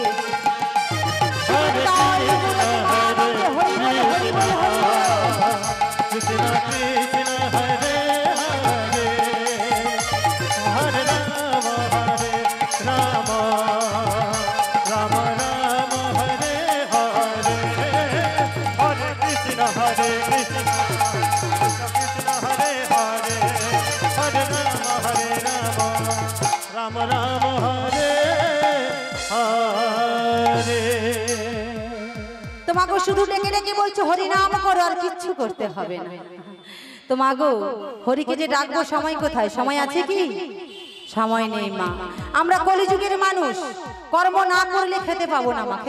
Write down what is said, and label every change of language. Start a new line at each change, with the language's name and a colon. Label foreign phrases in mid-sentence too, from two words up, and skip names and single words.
Sanskrit: कृष्ण कृष्ण हरे हरे हरे राम राम राम राम हरे हरे हरे कृष्ण कृष्ण हरे हरे हरे राम राम राम हरे हरे
Bangla: তোমাকে শুধু ডেকে ডেকে বলছো হরি নাম করো, আর কিচ্ছু করতে হবে না। তোমাগো হরিকে যে ডাকবো সময় কোথায়? সময় আছে কি? সময় নেই মা। আমরা কলিযুগের মানুষ, কর্ম না করলে খেতে পাবো না মা।